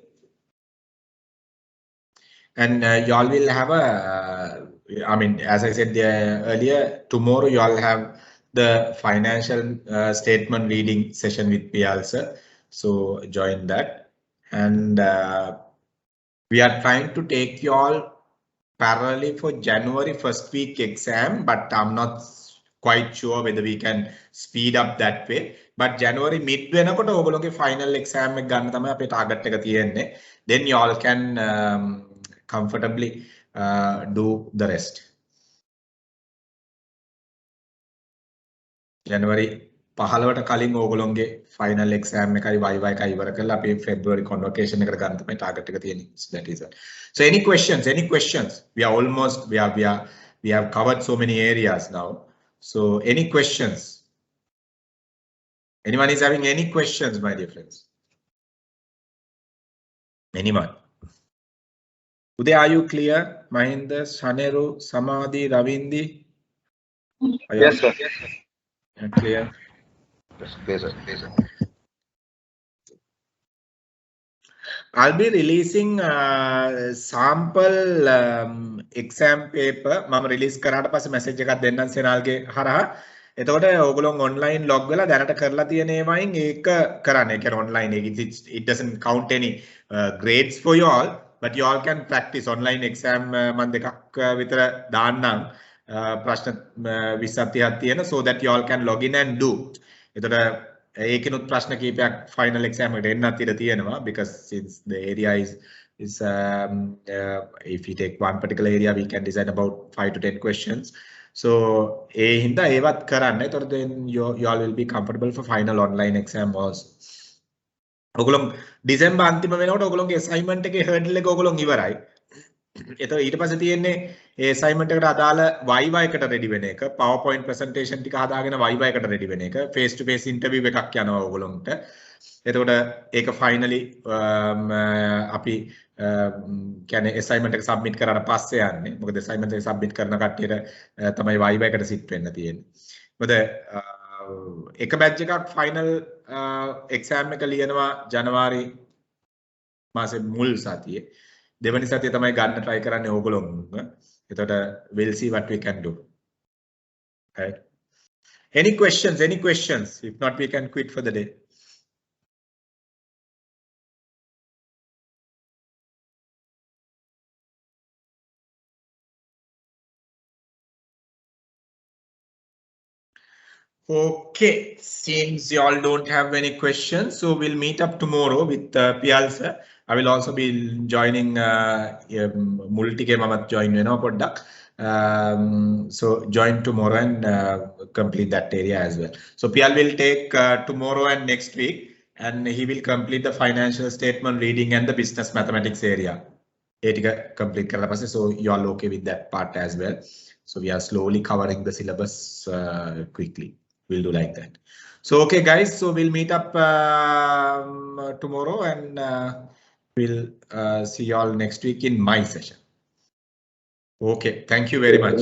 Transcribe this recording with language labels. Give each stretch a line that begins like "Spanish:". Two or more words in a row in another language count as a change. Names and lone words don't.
English: And y'all will have I mean, as I said earlier, tomorrow y'all have the financial statement reading session with Piyal sir. So join that. And we are trying to take y'all parallelly for January first week exam, but I'm not quite sure whether we can speed up that way. But January mid
Sinhala: වෙනකොට ඔයගොල්ලෝගේ
English: final exam
Sinhala: එක ගන්න තමයි අපේ target එක තියෙන්නේ.
English: Then you all can comfortably do the rest.
Sinhala: January 15ට කලින් ඔයගොල්ලෝගේ
English: final exam
Sinhala: එකයි viva එකයි ඉවර කරලා අපි February convocation එකට ගන්න තමයි target එක තියෙන්නේ.
English: So that is it. So any questions? Any questions? We are almost we have covered so many areas now. So any questions? Anyone is having any questions, my dear friends? Anyone? Uday, are you clear? Mahinda, Saneru, Samadhi, Ravindi? Yes, sir. Clear? Yes, sir. I'll be releasing sample exam paper.
Sinhala: මම release කරාට පස්සේ message එකක් දෙන්නම් සෙනාල්ගේ හරහා. එතකොට ඕගොල්ලෝ
English: online log
Sinhala: වෙලා දැනට කරලා තියෙන ඒවායින් ඒක කරන්න. ඒ කියන්නේ
English: online it doesn't count any grades for you all, but you all can practice online exam
Sinhala: මම දෙකක් විතර දාන්නම්. ප්‍රශ්න 20ක් 30ක් තියෙන
English: so that you all can log in and do.
Sinhala: එතකොට ඒකිනුත් ප්‍රශ්න කීපයක්
English: final exam
Sinhala: එකට එන්නත් ඉඩ තියෙනවා
English: because since the area is if you take one particular area we can design about 5 to 10 questions.
Sinhala: So ඒ හින්දා ඒවත් කරන්න.
English: එතකොට then you all will be comfortable for final online exam also.
Sinhala: ඔයගොල්ලෝ December අන්තිම වෙනකොට ඔයගොල්ලෝගේ assignment එකේ hurdle එක ඔයගොල්ලෝ ඉවරයි. එතකොට ඊට පස්සේ තියෙන්නේ ඒ assignment එකට අදාළ viva එකට ready වෙන එක, PowerPoint presentation ටික හදාගෙන viva එකට ready වෙන එක,
English: face to face interview
Sinhala: එකක් යනවා ඔයගොල්ලන්ට. එතකොට ඒක finally අපි කියන්නේ assignment එක submit කරාට පස්සේ යන්නේ. මොකද assignment එක submit කරන කට්ටියට තමයි viva එකට sit වෙන්න තියෙන්නේ. මොකද එක batch එකක්
English: final exam
Sinhala: එක ලියනවා ජනවාරි මාසේ මුල් සතියේ. දෙවනි සතිය තමයි ගන්න try කරන්නේ ඕගොල්ලෝ. එතකොට
English: we'll see what we can do. Right? Any questions? Any questions? If not, we can quit for the day. Okay, seems you all don't have any questions, so we'll meet up tomorrow with Piyal sir. I will also be joining multi-game amat join
Sinhala: වෙනවා පොඩ්ඩක්.
English: So join tomorrow and complete that area as well. So Piyal will take tomorrow and next week, and he will complete the financial statement reading and the business mathematics area.
Sinhala: ඒ ටික
English: complete
Sinhala: කරලා පස්සේ
English: so you all okay with that part as well. So we are slowly covering the syllabus quickly. We'll do like that. So okay guys, so we'll meet up tomorrow and we'll see you all next week in my session. Okay, thank you very much.